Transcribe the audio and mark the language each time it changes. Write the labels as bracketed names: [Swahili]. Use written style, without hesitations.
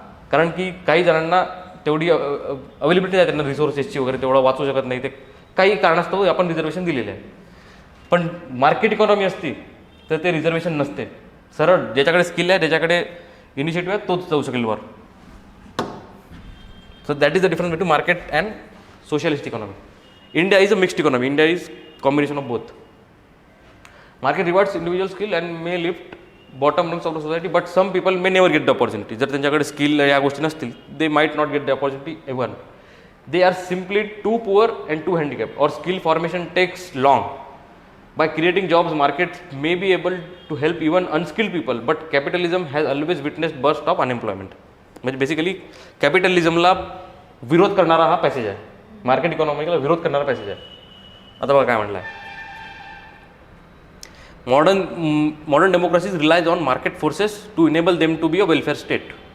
[Marathi] कारण की काही जणांना तेवढी अवेलेबिलिटी आहे त्यांना रिसोर्सेसची वगैरे, तेवढं वाचू शकत नाही, ते काही कारणास्तव आपण रिझर्वेशन दिलेलं आहे. पण मार्केट इकॉनॉमी असती तर ते रिझर्वेशन नसते. सरळ ज्याच्याकडे स्किल आहे, ज्याच्याकडे इनिशिएटिव्ह आहे, तोच जाऊ शकेल वर. [English] So that is the difference between market and socialist economy. India is a mixed economy. India is combination of both. Market rewards individual skill and may lift bottom rungs of the society, but some people may never get the opportunity. [Marathi] जर त्यांच्याकडे skill या गोष्टी नसतील, [English] they might not get the opportunity ever. They are simply too poor and too handicapped, or skill formation takes long. By creating jobs, markets may be able to help even unskilled people, but capitalism has always witnessed burst of unemployment. [Marathi] म्हणजे basically कॅपिटलिझमला विरोध करणारा हा passage आहे, market इकॉनॉमीला विरोध करणारा passage आहे. आता बघा काय म्हटलं आहे, [English] Modern democracies relies on market forces to enable them to be a welfare state.